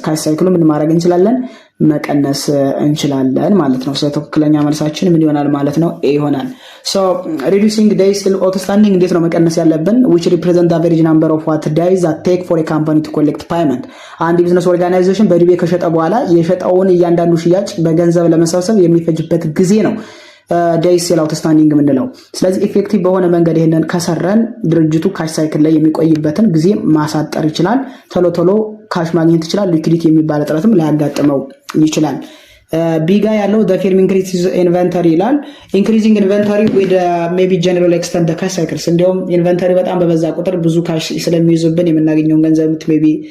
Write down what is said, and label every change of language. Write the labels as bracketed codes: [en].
[am] cash cycle ምን ማድረግ እንችላለን? መቀነስ እንችላለን ማለት ነው። ስለዚህ ትክክለኛ መልሳችን ምን ይሆናል ማለት ነው? ኤ ይሆናል። so reducing day sale outstanding እንዴት ነው መቀነስ ያለብን? [en] which represent the average number of what days that take for a company to collect payment. [am] አንድ ቢዝነስ ኦርጋናይዜሽን በዱቤ ከሸጠ በኋላ የሸጠውን እያንዳንዱ ሽያጭ በገንዘብ ለመሰብሰብ የሚፈጅበት ጊዜ ነው ዴይ ሴል አውትስታንዲንግ የምንለው። ስለዚህ ኢፌክቲቭ በሆነ መንገድ ይሄንን ከሰራን ድርጅቱ ካሽ ሳይክል ላይ የሚቆይበትን ጊዜ ማሳጠር ይችላል። ቶሎ ቶሎ ካሽ ማግኘት ይችላል። ሊኩዊዲቲ የሚባል እጥረትም ሊያጋጥመው ይችላል። ቢጋ ያለው the firm increases inventory ይላል። increasing inventory with maybe general extend the cash cycles። እንዲያውም ኢንቨንተሪ በጣም በበዛ ቁጥር ብዙ ካሽ ስለሚይዙብን የምናገኘውን ገንዘብ ሜቢ